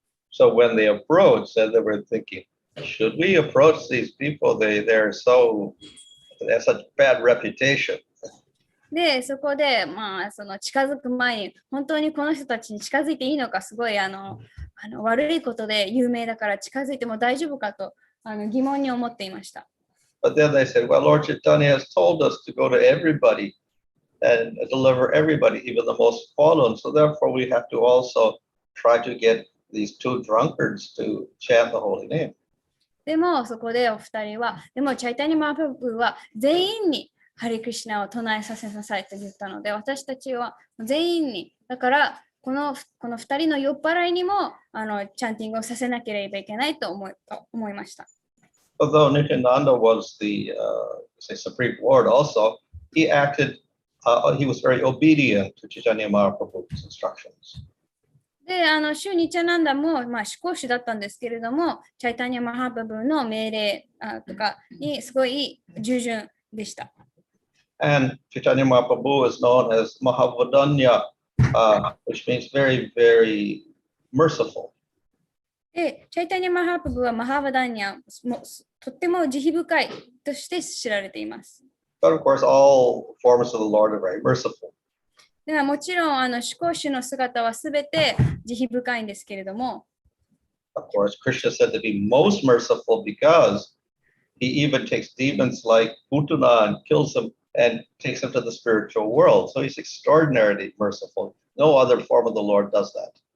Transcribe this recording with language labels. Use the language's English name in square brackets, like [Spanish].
[English] So when they approached, they were thinking, should we approach these people? They have such bad reputation. [Japanese] で、そこで、近づく前に、本当にこの人たちに近づいていいのか、すごい悪いことで有名だから近づいても大丈夫かと疑問に思っていました。 [English] But then they said, well, Lord Chaitanya has told us to go to everybody and deliver everybody, even the most fallen. So therefore, we have to also try to get these two drunkards to chant the holy name. [Japanese] でも、そこでお二人は、でも、チャイタニ・マハプブは全員にハリクリシナを唱えさせなさいと言ったので、私たちは全員に、だからこの二人の酔っ払いにもチャンティングをさせなければいけないと思いました。 [English] Although Nityananda was the Supreme Lord also, he was very obedient to Chaitanya Mahaprabhu's instructions. [Japanese] で、シュニチャナンダも、至高主だったんですけれども、チャイタニャ・マハプブの命令とかにすごい従順でした。 [English] And Chaitanya Mahaprabhu is known as Mahavadanya, which means very, very merciful. [Japanese] で、チャイタニャ・マハプブはマハヴァダニャ、とっても慈悲深いとして知られています。 [English] But of course, all forms of the Lord are very merciful. [Japanese] ではもちろん、至高主の姿はすべて慈悲深いんですけれども、 [English] Of course, Krishna said to be most merciful because he even takes demons like Putana and kills them and takes them to the spiritual world. So he's extraordinarily merciful. No other form of the Lord does that.